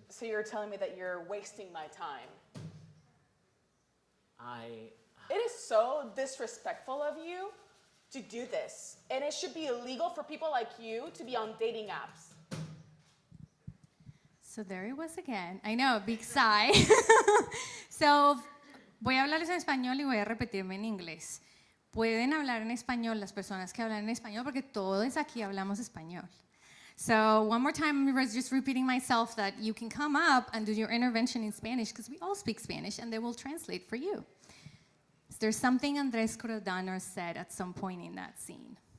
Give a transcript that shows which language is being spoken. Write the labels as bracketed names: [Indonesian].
[English] So you're telling me that you're wasting my time? It is so disrespectful of you to do this. And it should be illegal for people like you to be on dating apps. So there he was again. I know, big sigh. [Spanish] So, voy a hablarles en español y voy a repetirme en inglés. Pueden hablar en español las personas que hablan en español porque todos aquí hablamos español. [English] So one more time, I'm just repeating myself that you can come up and do your intervention in Spanish because we all speak Spanish and they will translate for you. There's something Andres could have done or said at some point in that scene.